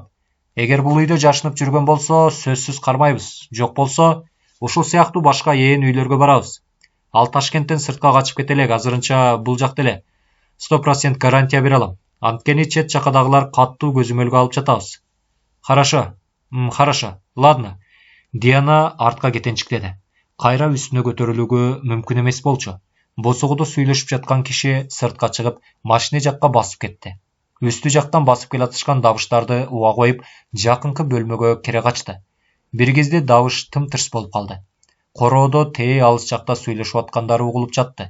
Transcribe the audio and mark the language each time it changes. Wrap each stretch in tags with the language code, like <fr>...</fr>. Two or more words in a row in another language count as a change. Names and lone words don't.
<ky>Эгер бул үйдө жашынып жүргөн болсо, сөзсүз кармайбыз. Жок болсо, ушул сыяктуу башка ээн үйлөргө барабыз. Ал Ташкенттен сыртка качып кете элек, азырынча бул жакта эле. 100% гарантия бере алам. Анткени чет жакадагылар каттуу көзөмөлгө алып жатабыз.</ky> <ru>Хорошо. Хорошо. Ладно.</ru> <ky>Диана артка кетенчиктеди. Кайра үстүнө көтөрүлүүгө мүмкүн эмес болчу. Босогудо сүйлөшүп жаткан киши сыртка чыгып, машина жакка басып кетти. Үстү жактан басып келатышкан дабыштарды уга коюп, жакынкы бөлмөгө кире качты. Бир кезде дабыш тым-тырс болуп калды. Короодо тээ алыс жакта сүйлөшүп аткандары угулуп жатты.</ky>